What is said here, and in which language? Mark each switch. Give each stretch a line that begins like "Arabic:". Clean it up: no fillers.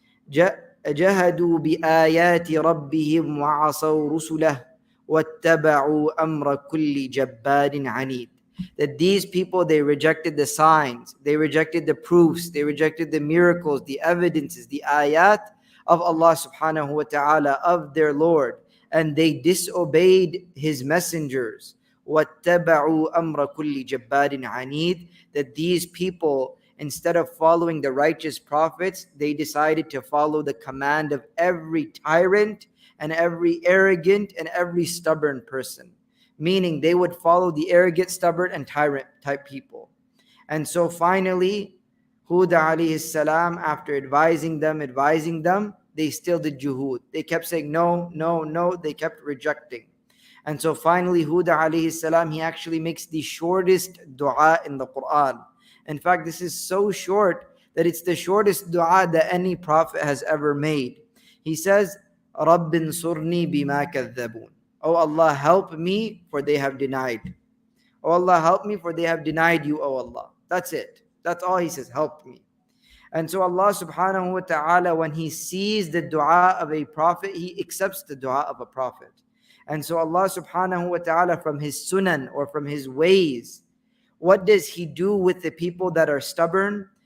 Arabic: جَهَدُوا بِآيَاتِ رَبِّهِمْ وَعَصَوْا رُسُلَهُ وَاتَّبَعُوا أَمْرَ كُلِّ جَبَّارٍ عَنِيدٍ.
English: That these people, they rejected the signs, they rejected the proofs, they rejected the miracles, the evidences, the ayat of Allah subhanahu wa ta'ala, of their Lord, and they disobeyed His messengers.
Arabic: وَاتَّبَعُوا أَمْرَ كُلِّ جَبَّارٍ عَنِيدٍ.
English: That these people, instead of following the righteous prophets, they decided to follow the command of every tyrant and every arrogant and every stubborn person. Meaning they would follow the arrogant, stubborn, and tyrant type people. And so finally, Hud alayhi salam, after advising them, they still did juhud. They kept saying no, no, no. They kept rejecting. And so finally, Hud alayhi salam, he actually makes the shortest dua in the Quran. In fact, this is so short that it's the shortest dua that any prophet has ever made. He says,
Arabic: رَبِّ انصُرْنِي بِمَا كَذَّبُونَ.
English: Oh Allah, help me, for they have denied. Oh Allah, help me, for they have denied you, oh Allah. That's it. That's all he says, help me. And so Allah subhanahu wa ta'ala, when He sees the dua of a prophet, He accepts the dua of a prophet. And so Allah subhanahu wa ta'ala, from His sunan, or from His ways, what does He do with the people that are stubborn?